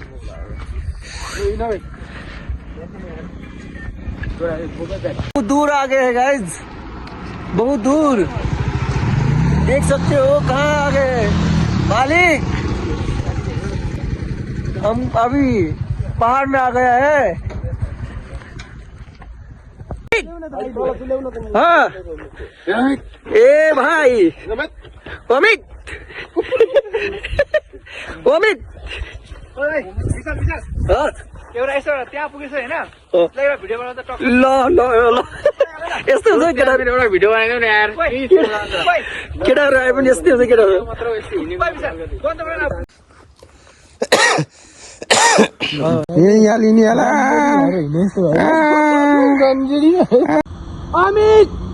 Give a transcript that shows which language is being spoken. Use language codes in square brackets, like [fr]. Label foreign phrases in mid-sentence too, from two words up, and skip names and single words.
[hi] बहुत दूर आ गए हैं गाइज बहुत दूर देख सकते हो कहाँ आ गए मालिक हम अभी पहाड़ में आ गया है हाँ ए भाई अमित अमित [ne] एउटा यसो त्यहाँ पुगेछ होइन भिडियो बनाउँदा टक्क ल ल ल यस्तो हुन्छ केटाहरू एउटा भिडियो बनाइदिउँ न यार केटाहरू आए पनि यस्तै हुन्छ केटाहरू अमित